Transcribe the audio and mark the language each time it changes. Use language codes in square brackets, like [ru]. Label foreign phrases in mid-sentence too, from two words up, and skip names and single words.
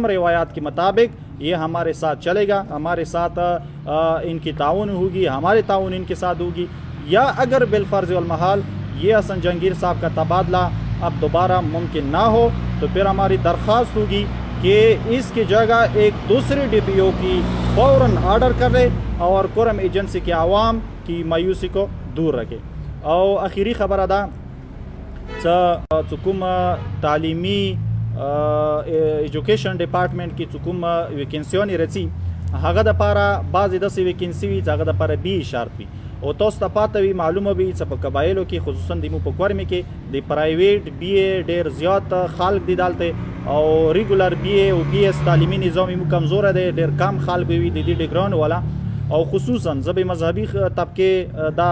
[ur] روایات کے مطابق یہ ہمارے ساتھ چلے گا، ہمارے ساتھ ان کی تعاون ہوگی، ہمارے تعاون ان کے ساتھ ہوگی، یا اگر بالفرض والمحال یہ حسن جہانگیر صاحب کا تبادلہ اب دوبارہ ممکن نہ ہو تو پھر ہماری درخواست ہوگی کہ اس کی جگہ ایک دوسرے ڈی پی او کی فوراً آرڈر کرے اور کورم ایجنسی کے عوام کی مایوسی کو دور رکھے. اور آخری خبر [ps] ادا چکم تعلیمی [en] education department [ps] کی چکم ویکنسیونی رسی هغه دپاره بعضې داسې ویکنسي وي چې هغه دپاره بي شرط وي او تاسو ته پاته وي معلومه وي چې په قبایلو کې خصوصا د مو په کورمې کې د پرایویټ بي ډېر زیات خلک دي دلته او ریګولر بي او بي اس تعلیمي نظام مو کمزوره دی ډېر کم خلک وي د دې ډګرانو والا او خصوصا زه به مذهبي طبقې دا